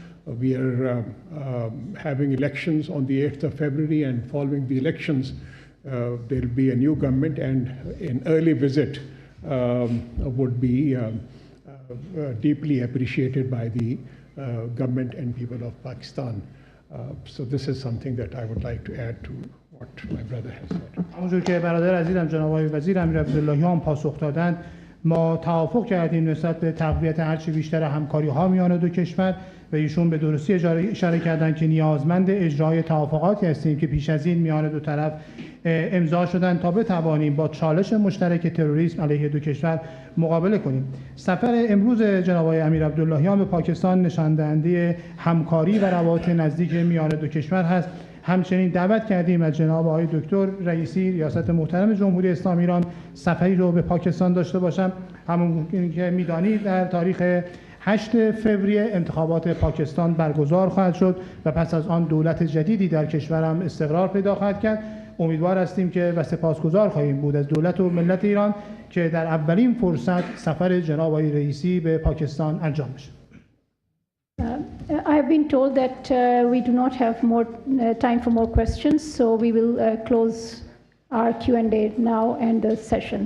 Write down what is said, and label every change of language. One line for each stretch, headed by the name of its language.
English: We are having elections on the 8th of February, and following the elections, there will be a new government, and an early visit would be deeply appreciated by the government and people of Pakistan. So this is something that I would like to add to what my brother has said.
Persian: همونجور که برادر عزیزم جناب آقای وزیر امیر عبداللهیان پاسخ دادند، ما توافق کردیم نسبت به تقویت هرچی بیشتر همکاری‌ها میان دو کشور و ایشون به درستی اشاره کردند که نیازمند اجرای توافقاتی هستیم که پیش از این میان دو طرف امضا شدن تا بتوانیم با چالش مشترک تروریسم علیه دو کشور مقابله کنیم. سفر امروز جناب آقای امیر عبداللهیان به پاکستان نشان دهنده همکاری و روابط نزدیک میان دو کشور هست. همچنین دعوت کردیم از جناب آقای دکتر رئیسی ریاست محترم جمهوری اسلامی ایران سفری رو به پاکستان داشته باشم. همون که میدانید در تاریخ 8 فوریه انتخابات پاکستان برگزار خواهد شد و پس از آن دولت جدیدی در کشورم استقرار پیدا خواهد کرد. امیدوار هستیم که و سپاسگزار خواهیم بود از دولت و ملت ایران که در اولین فرصت سفر جناب آقای رئیسی به پاکستان انجام بشه.
English: I have been told that we do not have more time for more questions, so we will close our Q&A now and the session.